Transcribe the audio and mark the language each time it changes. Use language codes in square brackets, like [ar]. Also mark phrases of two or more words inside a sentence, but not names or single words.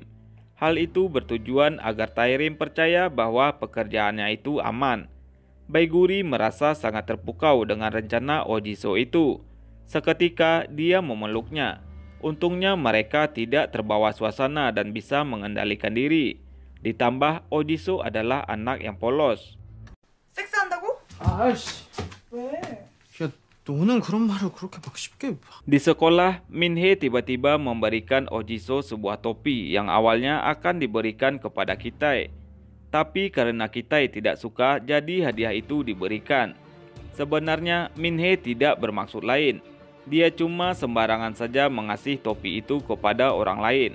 [id] Hal itu bertujuan agar Taerim percaya bahwa pekerjaannya itu aman. Baiguri merasa sangat terpukau dengan rencana Ojiso itu. Seketika dia memeluknya. Untungnya mereka tidak terbawa suasana dan bisa mengendalikan diri. Ditambah Ojiso adalah anak yang polos. [ko] 섹스한다고? 아이씨, 왜? 야, 너는 그런 말을 그렇게 막 쉽게. [id] Di sekolah, Minhee tiba-tiba memberikan Ojiso sebuah topi yang awalnya akan diberikan kepada Kitai. Tapi karena Kitai tidak suka, jadi hadiah itu diberikan. Sebenarnya Minhee tidak bermaksud lain. Dia cuma sembarangan saja mengasih topi itu kepada orang lain.